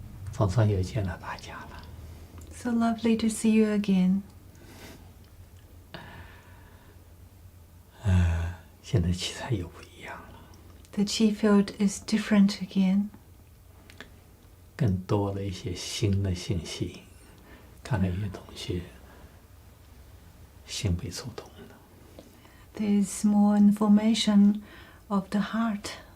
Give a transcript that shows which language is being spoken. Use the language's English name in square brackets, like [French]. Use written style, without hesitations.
[Chinese] 总算又见了大家了。 [English] So lovely to see you again. [Chinese] 现在器材又不一样了， [English] The Chi field is different again. [Chinese] 更多了一些新的信息，看来有些同学心被触动了。 [English] There's more information of the heart.